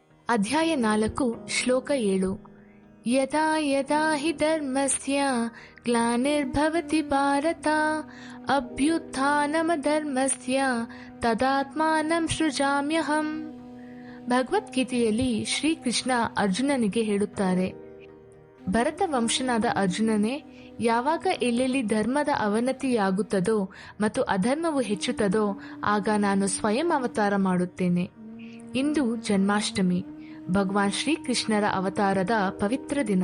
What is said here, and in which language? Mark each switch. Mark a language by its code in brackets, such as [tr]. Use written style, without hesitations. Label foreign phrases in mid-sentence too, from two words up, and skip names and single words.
[kn] ಅಧ್ಯಾಯ 4 ಶ್ಲೋಕ 7. [sa] ಯದಾ ಯದಾ ಹಿ ಧರ್ಮಸ್ಯ ಗ್ಲಾನಿರ್ಭವತಿ ಭಾರತ ಅಭ್ಯುತ್ಥಾನಮಧರ್ಮಸ್ಯ ತದಾತ್ಮಾನಂ ಸೃಜಾಮ್ಯಹಂ. [kn] ಭಗವದ್ಗೀತೆಯಲ್ಲಿ ಶ್ರೀಕೃಷ್ಣ ಅರ್ಜುನನಿಗೆ ಹೇಳುತ್ತಾರೆ, ಭರತ ವಂಶನಾದ ಅರ್ಜುನನೇ, ಯಾವಾಗ ಎಲ್ಲೆಲ್ಲಿ ಧರ್ಮದ ಅವನತಿಯಾಗುತ್ತದೋ ಮತ್ತು ಅಧರ್ಮವು ಹೆಚ್ಚುತ್ತದೋ ಆಗ ನಾನು ಸ್ವಯಂ ಅವತಾರ ಮಾಡುತ್ತೇನೆ. ಇಂದು ಜನ್ಮಾಷ್ಟಮಿ, ಭಗವಾನ್ ಶ್ರೀಕೃಷ್ಣರ ಅವತಾರದ ಪವಿತ್ರ ದಿನ.